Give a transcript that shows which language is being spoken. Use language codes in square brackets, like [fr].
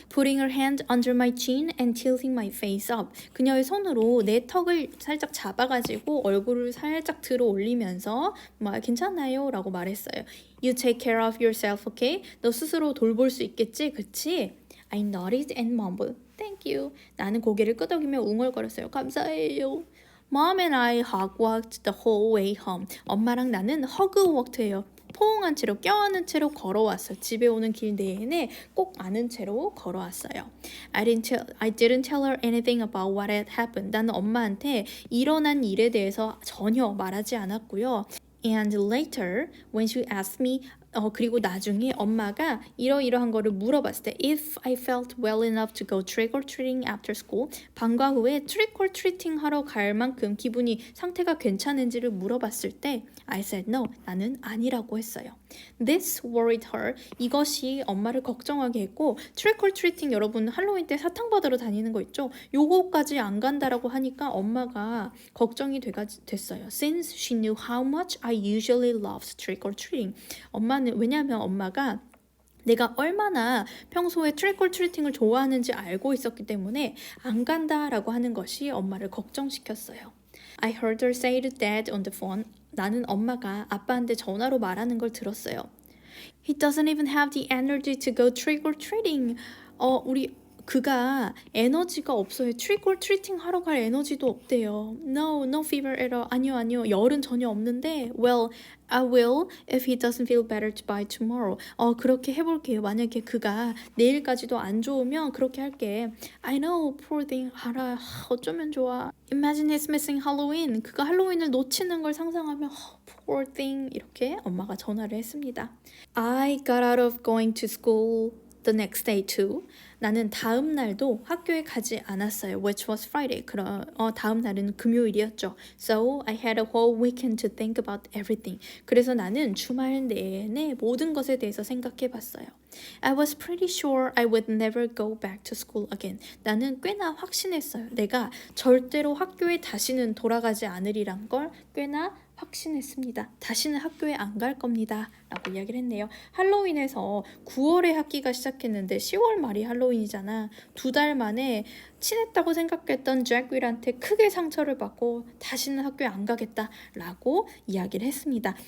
[en] Putting her hand under my chin and tilting my face up. [ko] 그녀의 손으로 내 턱을 살짝 잡아가지고 얼굴을 살짝 들어 올리면서 괜찮나요? 라고 말했어요. [en] You take care of yourself, okay? [ko] 너 스스로 돌볼 수 있겠지? 그치? [en] I nodded and mumbled. Thank you. [ko] 나는 고개를 끄덕이며 웅얼거렸어요. 감사해요. [en] Mom and I hug walked the whole way home. [ko] 엄마랑 나는 허그 워크예요. 포옹한 채로 껴안은 채로 걸어왔어요. 집에 오는 길 내내 꼭 안은 채로 걸어왔어요. [en] I didn't tell her anything about what had happened. [ko] 나는 엄마한테 일어난 일에 대해서 전혀 말하지 않았고요. [en] And later, when she asked me [ko] 그리고 나중에 엄마가 이러이러한 거를 물어봤을 때 [en] If I felt well enough to go trick or treating after school [ko] 방과 후에 trick or treating 하러 갈 만큼 기분이 상태가 괜찮은지를 물어봤을 때 [en] I said no, [ko] 나는 아니라고 했어요. [en] This worried her. [ko] 이것이 엄마를 걱정하게 했고 trick or treating 여러분 할로윈 때 사탕 받으러 다니는 거 있죠? 요거까지 안 간다라고 하니까 엄마가 걱정이 됐어요. [en] Since she knew how much I usually loved trick or treating. [ko] 엄마는 왜냐하면 엄마가 내가 얼마나 평소에 트릭 올 트리팅을 좋아하는지 알고 있었기 때문에 안 간다라고 하는 것이 엄마를 걱정시켰어요. [en] I heard her say to dad on the phone. [ko] 나는 엄마가 아빠한테 전화로 말하는 걸 들었어요. [en] He doesn't even have the energy to go trick or treating. [ko] 그가 에너지가 없어요. 트릭 올 트리팅 하러 갈 에너지도 없대요. [en] No fever at all. [ko] 아니요. 열은 전혀 없는데 [en] Well, I will if he doesn't feel better by tomorrow. [ko] 그렇게 해볼게요. 만약에 그가 내일까지도 안 좋으면 그렇게 할게. [en] I know, poor thing. [ko] 알아. 어쩌면 좋아. [en] Imagine he's missing Halloween. [ko] 그가 할로윈을 놓치는 걸 상상하면 [en] poor thing. [ko] 이렇게 엄마가 전화를 했습니다. [en] I got out of going to school the next day too. [ko] 나는 다음 날도 학교에 가지 않았어요. [en] Which was Friday. [ko] 다음 날은 금요일이었죠. [en] So I had a whole weekend to think about everything. [ko] 그래서 나는 주말 내내 모든 것에 대해서 생각해 봤어요. [en] I was pretty sure I would never go back to school again. [ko] 나는 꽤나 확신했어요. 내가 절대로 학교에 다시는 돌아가지 않으리란 걸 꽤나 확신했습니다. 다시는 학교에 안 갈 겁니다. 라고 이야기를 했네요. 할로윈에서 9월에 학기가 시작했는데 10월 말이 할로윈이잖아. 2달 만에 친했다고 생각했던 잭윌한테 크게 상처를 받고 다시는 학교에 안 가겠다라고 이야기를 했습니다.